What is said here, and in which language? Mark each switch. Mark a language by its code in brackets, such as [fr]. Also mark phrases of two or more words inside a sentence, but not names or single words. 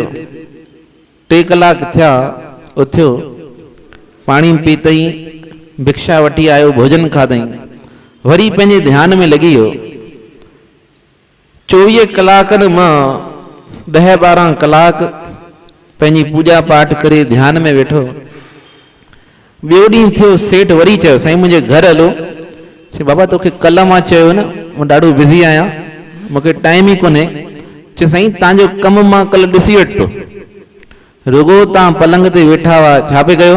[sd] 3 कलाक थिया, उथियो, पाणी पीतई, भिक्षा वठी आयो, भोजन खाधई, वरी पंहिंजे ध्यान में लॻी वियो। 24 कलाकनि मां 10-12 कलाक पंहिंजी पूजा पाठ करे ध्यान में वेठो। ॿियो ॾींहुं थियो, सेठ वरी चयो साईं मुंहिंजे घर हलो। चई बाबा तोखे कल्ह मां चयो न, मां ॾाढो बिज़ी आहियां, मूंखे टाइम ई कोन्हे। चई साईं तव्हांजो कमु मां कल्ह ॾिसी वरितो, रुगो तव्हां पलंग ते वेठा हुआ, छा पे कयो?